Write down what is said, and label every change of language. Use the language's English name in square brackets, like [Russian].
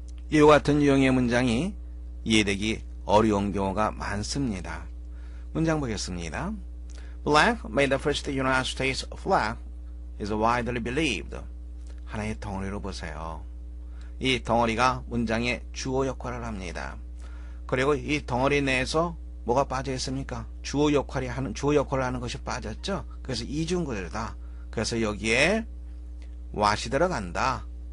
[Korean] 이와 같은 유형의 문장이 이해되기 어려운 경우가 많습니다. 문장 보겠습니다. [English] Blank made the first United States flag is widely believed. [Korean] 하나의 덩어리로 보세요. 이 덩어리가 문장의 주어 역할을 합니다. 그리고 이 덩어리 내에서 뭐가 빠져 있습니까? 주어 역할을 하는 것이 빠졌죠. 그래서 이중구절이다. 그래서 여기에 what이 들어간다.